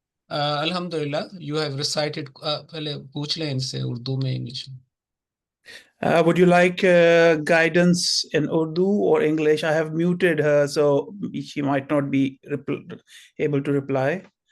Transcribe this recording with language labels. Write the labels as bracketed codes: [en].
[en] Alhamdulillah, you have recited. [hi] पहले पूछ लें इनसे उर्दू में इंग्लिश में. [en] Would you like guidance in Urdu or English? I have muted her, so she might not be able to reply.